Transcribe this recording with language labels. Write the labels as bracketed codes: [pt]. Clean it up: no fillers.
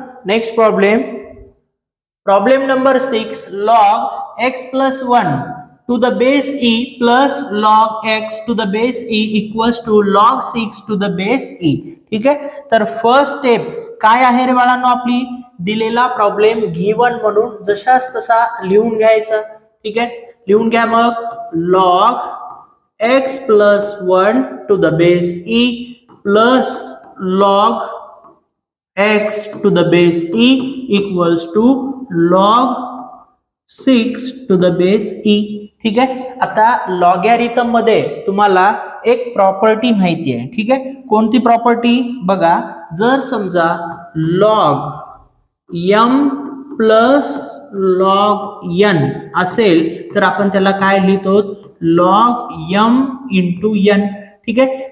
[en] Next problem, problem number 6. Log x plus 1 to the base e plus log x to the base e equals to log 6 to the base e. [mr] ठीक आहे, तर first step काय आहे रे बाळांनो? आपली दिलेला problem given म्हणून जशाच तसा लिहून घ्यायचा. ठीक आहे, लिहून घ्या. [en] मग log x plus 1 to the base e plus log x to the base e equals to log 6 to the base e. [mr] ठीक आहे. आता लॉगॅरिथम मध्ये तुम्हाला एक प्रॉपर्टी माहिती आहे. ठीक आहे. कोणती प्रॉपर्टी बघा, जर समजा log m plus log n असेल तर आपण त्याला काय लिहितो, log m इंटू n. ठीक आहे.